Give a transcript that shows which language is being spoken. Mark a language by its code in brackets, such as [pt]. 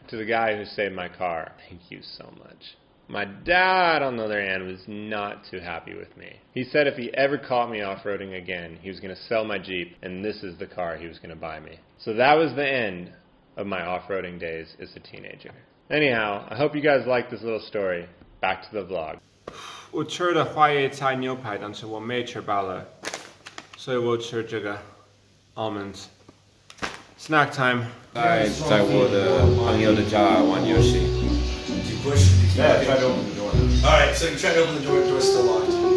[en] To the guy who saved my car, thank you so much. My dad, on the other hand, was not too happy with me. He said if he ever caught me off-roading again, he was going to sell my Jeep, and this is the car he was going to buy me. So that was the end of my off-roading days as a teenager. Anyhow, I hope you guys liked this little story. Back to the vlog. [zh] 我吃的花椰菜牛排，但是我没吃饱了。所以我吃这个 almonds。 [en] Snack time。 [zh] 在我的朋友的家玩游戏。 [en] Yeah, try to open the door. Alright, so you try to open the door, the door's still locked.